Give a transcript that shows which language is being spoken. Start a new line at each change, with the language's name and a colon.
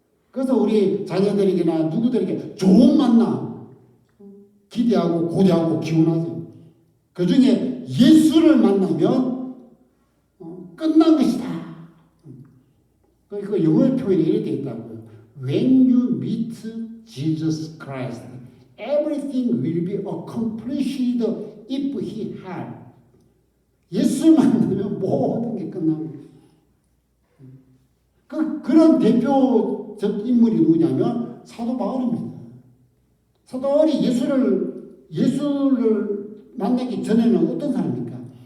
Korean: 그래서 우리 자녀들에게나 누구들에게 좋은 만남 기대하고 고대하고 기원하죠. 그 중에 예수를 만나면 끝난 것이다. 그 영어 표현이 이렇게 되어 있다고요.
English: When you meet Jesus Christ, everything will be accomplished if he had.
Korean: 예수를 만나면 모든 게 끝난 거예요. 그런 대표적 인물이 누구냐면 사도 바울입니다. 사도 바울이 예수를 만나기 전에는 어떤 사람입니까?